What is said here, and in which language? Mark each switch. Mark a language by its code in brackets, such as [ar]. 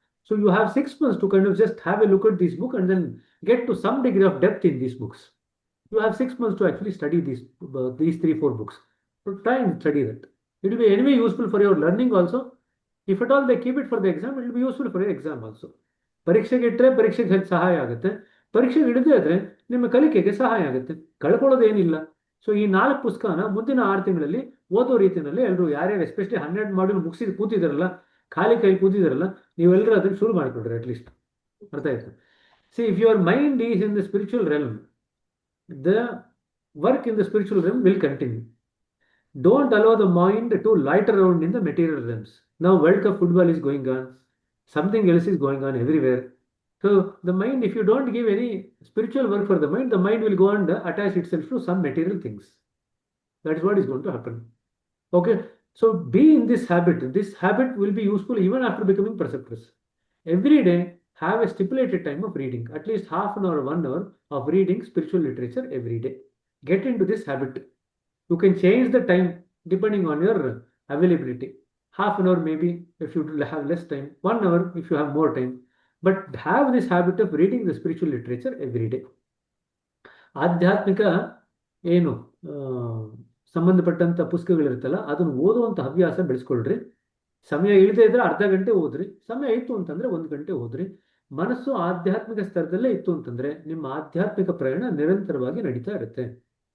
[en] So you have 6 months to kind of just have a look at this book and then get to some degree of depth in these books. You have 6 months to actually study these 3-4 books. So try and study that. It will be anyway useful for your learning also. If at all they keep it for the exam, it will be useful for your exam also. [kn] ಪರೀಕ್ಷೆಗೆ ಇಟ್ಟರೆ ಪರೀಕ್ಷೆಗೆ ಸಹಾಯ ಆಗುತ್ತೆ. ಪರೀಕ್ಷೆಗೆ ಇಡದೇ ಇದ್ರೆ ನಿಮ್ಮ ಕಲಿಕೆಗೆ ಸಹಾಯ ಆಗುತ್ತೆ. ಕಳ್ಕೊಳ್ಳೋದೇನಿಲ್ಲ. ಸೊ ಈ 4 ಪುಸ್ತಕನ ಮುಂದಿನ 6 ತಿಂಗಳಲ್ಲಿ ಓದೋ ರೀತಿಯಲ್ಲಿ ಎಲ್ಲರೂ ಯಾರ್ಯಾರು ಎಸ್ಪೆಷಲಿ 12 ಮಾಡ್ಯೂಲ್ ಮುಗಿಸಿ ಕೂತಿದಾರಲ್ಲ, ಖಾಲಿ ಕೈ ಕೂತಿದಾರಲ್ಲ, ನೀವೆಲ್ಲರೂ ಅದನ್ನು ಶುರು ಮಾಡಿಕೊಡ್ರಿ ಅಟ್ಲೀಸ್ಟ್. ಅರ್ಥ ಆಯ್ತು? [en] See if your mind is in the spiritual realm, the work in the spiritual realm will continue. Don't allow the mind to loiter around in the material realms. Now World Cup football is going on. Something else is going on everywhere. So the mind, if you don't give any spiritual work for the mind will go and attach itself to some material things. That is what is going to happen. Okay. So be in this habit. This habit will be useful even after becoming preceptors. Every day, have a stipulated time of reading, at least half an hour, 1 hour of reading spiritual literature every day. Get into this habit. You can change the time depending on your availability. Half an hour maybe if you have less time, 1 hour if you have more time. But have this habit of reading the spiritual literature every day. [kn] ಆಧ್ಯಾತ್ಮಿಕ ಏನು ಸಂಬಂಧಪಟ್ಟಂತ ಪುಸ್ತಕಗಳಿರುತ್ತಲ್ಲ ಅದನ್ನು ಓದುವಂತ ಹವ್ಯಾಸ ಬೆಳೆಸ್ಕೊಳ್ರಿ. ಸಮಯ ಇಲ್ಲದೆ ಇದ್ರೆ ಅರ್ಧ ಗಂಟೆ ಓದ್ರಿ. ಸಮಯ ಇತ್ತು ಅಂತಂದ್ರೆ 1 ಗಂಟೆ ಓದ್ರಿ. ಮನಸ್ಸು ಆಧ್ಯಾತ್ಮಿಕ ಸ್ತರದಲ್ಲೇ ಇತ್ತು ಅಂತಂದ್ರೆ ನಿಮ್ಮ ಆಧ್ಯಾತ್ಮಿಕ ಪ್ರಯಾಣ ನಿರಂತರವಾಗಿ ನಡೀತಾ ಇರುತ್ತೆ.